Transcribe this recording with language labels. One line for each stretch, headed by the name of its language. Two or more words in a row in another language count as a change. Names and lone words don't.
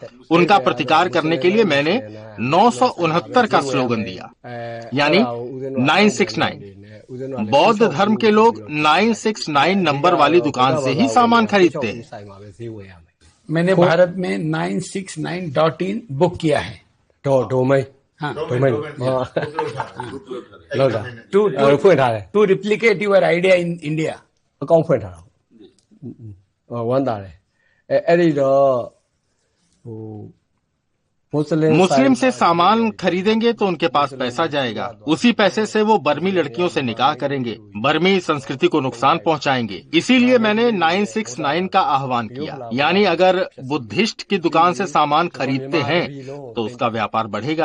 Hindi: उनका प्रतिकार करने के लिए मैंने 969 का स्लोगन दिया, यानी 969। बौद्ध धर्म के लोग 969 नंबर वाली दुकान से ही सामान खरीदते हैं। मैंने भारत में 969.in बुक किया है।
English: To replicate your idea in India.
Burmese: ဝမ်းသာတယ်အဲ့ဒီတော့
Hindi: मुस्लिम से सामान खरीदेंगे तो उनके पास पैसा जाएगा, उसी पैसे से वो बर्मी लड़कियों से निकाह करेंगे, बर्मी संस्कृति को नुकसान पहुंचाएंगे। इसीलिए मैंने 969 का आह्वान किया, यानी अगर बुद्धिस्ट की दुकान से सामान खरीदते हैं तो उसका व्यापार बढ़ेगा।